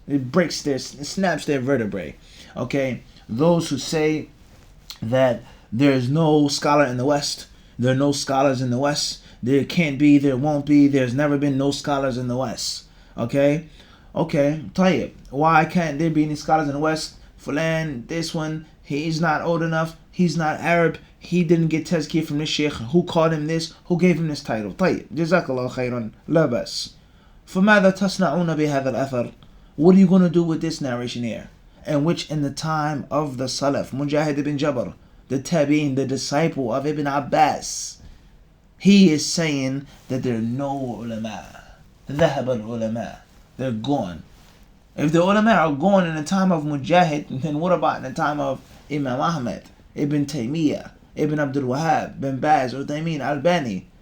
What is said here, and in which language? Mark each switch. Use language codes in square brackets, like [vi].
[en] It snaps their vertebrae. Okay, those who say that there is no scholar in the West, there are no scholars in the West, there can't be, there won't be, there's never been no scholars in the West. Okay, طيب. Why can't there be any scholars in the West? Fulan, this one, he's not old enough, he's not Arab, he didn't get tazkiyah from this sheikh, who called him this, who gave him this title. [ar] طيب, جزاkallah khairan, لا بأس. فماذا تصنعون بهذا الأثر? [en] What are you going to do with this narration here? In which, in the time of the Salaf, Mujahid ibn Jabr, the Tabi'in, the disciple of Ibn Abbas, he is saying that there are no ulama. [ar] ذهب العلماء. [en] They're gone. If the ulama are gone in the time of Mujahid, then what about in the time of Imam Ahmed, Ibn Taymiyyah, Ibn Abdul Wahhab, Bin Baz, Uthaymeen, Albani?